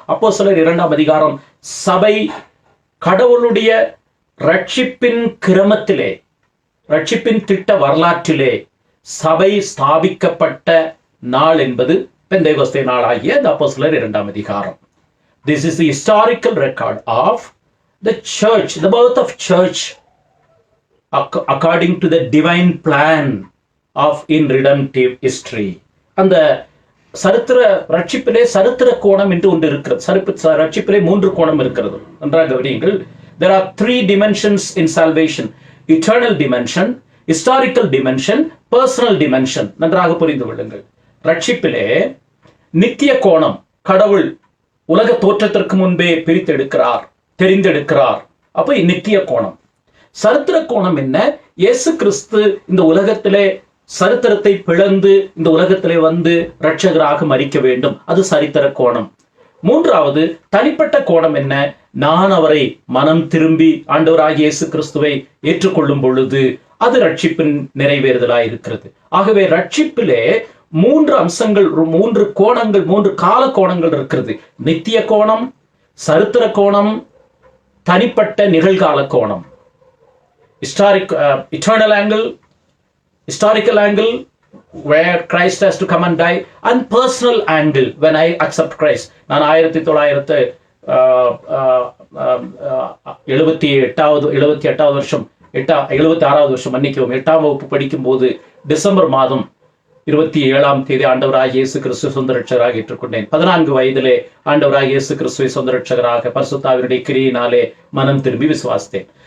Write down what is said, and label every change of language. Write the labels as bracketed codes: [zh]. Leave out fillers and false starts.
[ta] அப்போஸ்தலர் 2ஆம் அதிகாரம் சபை கடவுளுடைய ரட்சிப்பின் கிரமத்திலே, ரட்சிப்பின் திட்ட வரலாற்றிலே சபை ஸ்தாபிக்கப்பட்ட நாள் என்பது பெந்தேகோஸ்தே நாள் ஆகிய இந்த அப்போஸ்தலர் 2ஆம் அதிகாரம். [en] This is the historical record of the church, the birth of church according to the divine plan of in redemptive history. [ta] அந்த சரித்திர ரட்சிப்பிலே சரித்திர கோணம் என்று ஒன்று இருக்கிறது. ரட்சிப்பிலே 3 கோணம் இருக்கிறது. நன்றாக கவனியுங்கள். [en] There are 3 dimensions in salvation: eternal dimension, historical dimension, personal dimension. [ta] நன்றாக புரிந்து கொள்ளுங்கள். ரட்சிப்பிலே நித்திய கோணம், கடவுள் உலக தோற்றத்திற்கு முன்பே பிரித்தெடுக்கிறார், தெரிந்தெடுக்கிறார். அப்ப நித்திய கோணம். சரித்திர கோணம் என்ன? இயேசு கிறிஸ்து இந்த உலகத்திலே சரித்திரத்தை பிளந்து இந்த உலகத்திலே வந்து இரட்சகராக மரிக்க வேண்டும். அது சரித்திர கோணம். 3வது தனிப்பட்ட கோணம் என்ன? நான் அவரை மனம் திரும்பி ஆண்டவராகிய இயேசு கிறிஸ்துவை ஏற்றுக்கொள்ளும் பொழுது அது ரட்சிப்பின் நிறைவேறுதலாய் இருக்கிறது. ஆகவே ரட்சிப்பிலே 3 அம்சங்கள், 3 கோணங்கள், 3 கால கோணங்கள் இருக்கிறது. நித்திய கோணம், சரித்திர கோணம், தனிப்பட்ட நிகழ்கால கோணம். [en] Eternal angle, historical angle where Christ has to come and die, and personal angle when I accept Christ. [ta] நான் 1978 வருஷம் 76வது வருஷம் மன்னிக்கவும் 8ஆம் வகுப்பு படிக்கும் போது டிசம்பர் மாதம் 27ஆம் தேதி ஆண்டவராகிய இயேசு கிறிஸ்து சொந்த ரட்சகராக ஏற்றுக்கொண்டேன். 14 வயதிலே ஆண்டவராகிய இயேசு கிறிஸ்துவை சொந்த ரட்சகராக பரிசுத்த ஆவியினுடைய கிரியினாலே மனம் திரும்பி விசுவாசித்தேன்.